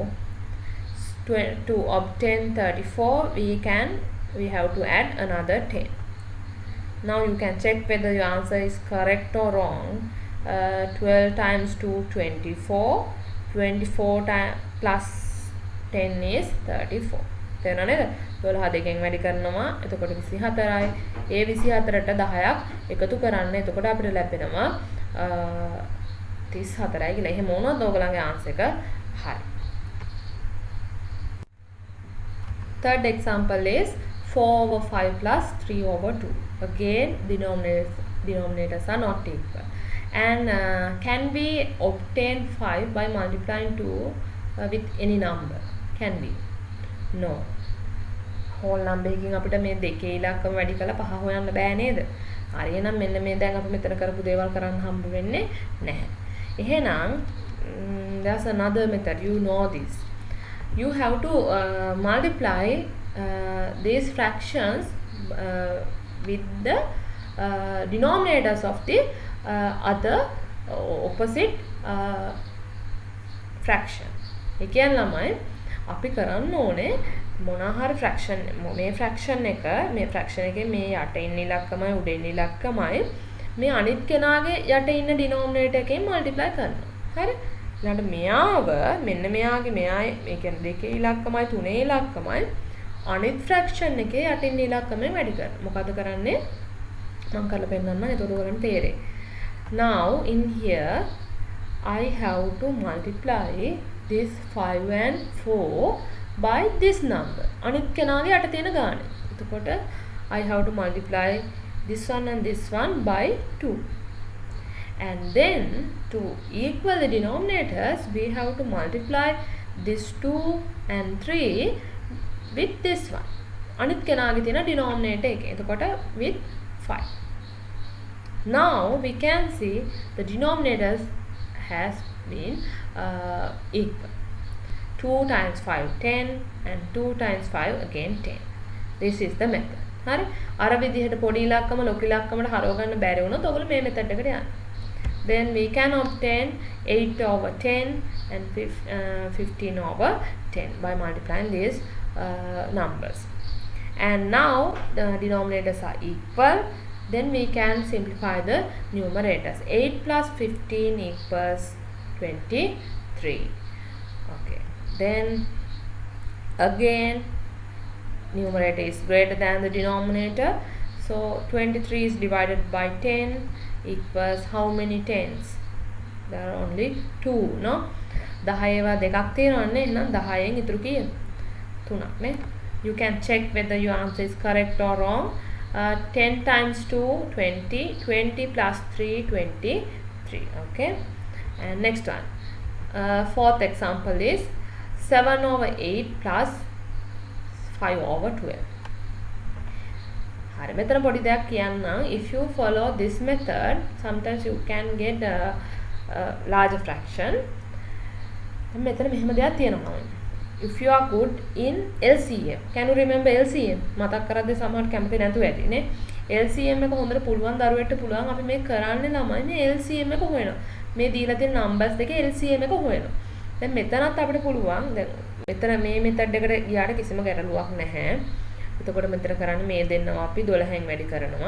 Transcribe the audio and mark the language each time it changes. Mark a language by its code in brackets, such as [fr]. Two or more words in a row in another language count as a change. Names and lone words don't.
[en] To obtain 34, we have to add another 10. Now you can check whether your answer is correct or wrong. 12 times 2 24, 24 plus 10 is 34. [si] තේරුණා නේද? 12 දෙකෙන් වැඩි කරනවා. එතකොට 24යි. ඒ 24ට 10ක් එකතු කරන්න. එතකොට අපිට ලැබෙනවා 34යි කියලා. එහෙම වුණොත් ඔයගලගේ ආන්සර් එක හරි. [en] Third example is 4 over 5 plus 3 over 2. Again, denominators are not equal. And can we obtain 5 by multiplying 2 with any number? Can we? No. Whole number [si] එකකින් අපිට මේ දෙකේ ඉලක්කම වැඩි කරලා පහ හොයන්න බෑ නේද? හරි එහෙනම් මෙන්න මේ දැන් අපි මෙතන කරපු දේවල් කරන්න හම්බ වෙන්නේ නැහැ. [en] එහෙනම් there's another method, you know this. You have to multiply these fractions with the denominators of the other opposite fraction. [si] ඒ කියන්නේ ළමයි අපි කරන්න ඕනේ මොනවා හරි fraction මේ fraction එකේ මේ යට ඉන්න ඉලක්කමයි උඩ ඉන්න ඉලක්කමයි මේ අනිත් කෙනාගේ යට ඉන්න denominator එකෙන් multiply කරනවා. හරි? ඊළඟට මෙයාව මෙන්න මෙයාගේ මෙයායි මේ කියන්නේ දෙකේ ඉලක්කමයි තුනේ ඉලක්කමයි අනිත් fraction එකේ යට ඉන්න ඉලක්කමෙන් වැඩි කරනවා. මොකද කරන්නේ? මම කරලා පෙන්නන්නම් එතකොට ඔයගලන්ට තේරෙයි. [en] Now in here I have to multiply this 5 and 4 by this number. [si] අනිත් කෙනාගේ යට තියෙන ගාන. එතකොට [en] I have to multiply this one and this one by 2. And then to equal the denominators, we have to multiply this 2 and 3 with this one. [si] අනිත් කෙනාගේ තියෙන denominator එක. එතකොට with 5. [en] Now we can see the denominators has been equal. 2 times 5 10 and 2 times 5 again 10. This is the method. [si] හරි? අර විදිහට පොඩි ඉලක්කම ලොකු ඉලක්කමට හරව ගන්න බැරි වුණොත් ඔයගොල්ලෝ මේ method එකට යන්න. [en] Then we can obtain 8 over 10 and 15 over 10 by multiplying these numbers. And now the denominators are equal. Then we can simplify the numerators. 8 plus 15 equals 23. Okay. Then again numerator is greater than the denominator. So 23 is divided by 10 equals how many tens? There are only 2, no? [si] 10ව දෙකක් තියෙනවනේ. එහෙනම් 10න් ඉතුරු කීයද? 3ක් නේ. [en] You can check whether your answer is correct or wrong. 10 times 2 20, 20 plus 3 23. Okay. And next one. Fourth example is 7 over 8 plus 5 over 12. [si] හරි මෙතන පොඩි දෙයක් කියන්නම්. [en] If you follow this method, sometimes you can get a larger fraction. [si] මෙතන මෙහෙම දෙයක් තියෙනවා. [en] If you are good in LCM, can you remember LCM? [si] මතක් කරද්දී සමහරට කැමති නැතුව ඇති නේ. LCM එක හොඳට පුළුවන් දරුවෙක්ට පුළුවන් අපි මේ කරන්නේ ළමයි මේ LCM එක හොයනවා. මේ දීලා තියෙන numbers දෙකේ LCM එක හොයනවා. දැන් මෙතනත් අපිට පුළුවන් දැන් මෙතන මේ method එකට ගියාට කිසිම ගැටලුවක් නැහැ. එතකොට මෙතන කරන්නේ මේ දෙන්නව අපි 12න් වැඩි කරනවා.